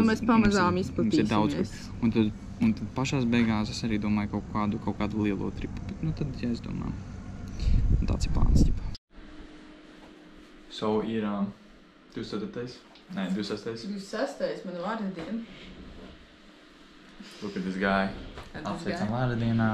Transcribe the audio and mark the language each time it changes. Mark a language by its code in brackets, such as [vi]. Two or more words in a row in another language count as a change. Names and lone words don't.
[lv] Mēs pamazām izplatīsimies. Un tad pašās beigās es arī domāju kaut kādu lielo tripu. Bet, nu, tad, ja es domāju, tāds ir plāns, ģipā. So, ir 24. Nē, 26. 26. mana vārda diena. [en] Look at this guy. [lv] Apsveicam vārda dienā.